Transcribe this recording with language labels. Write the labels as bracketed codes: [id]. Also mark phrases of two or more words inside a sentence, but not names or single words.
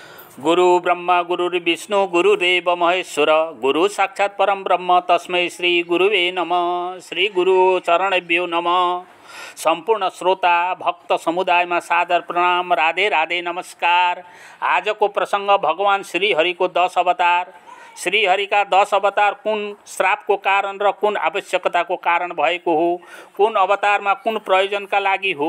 [sa] गुरु ब्रह्मा गुरुर्विष्णु गुरुदेव महेश्वर गुरु साक्षात् परम ब्रह्म तस्मै श्री गुरुवे नमः। श्री गुरु चरणेभ्यो नमः। [ne] संपूर्ण श्रोता भक्त समुदायमा सादर प्रणाम, राधे राधे नमस्कार। आजको प्रसंग भगवान श्री हरिको 10 अवतार। श्री हरिका 10 अवतार कुन श्रापको कारण र कुन आवश्यकताको कारण भएको हो, कुन अवतारमा कुन प्रयोजनका लागि हो।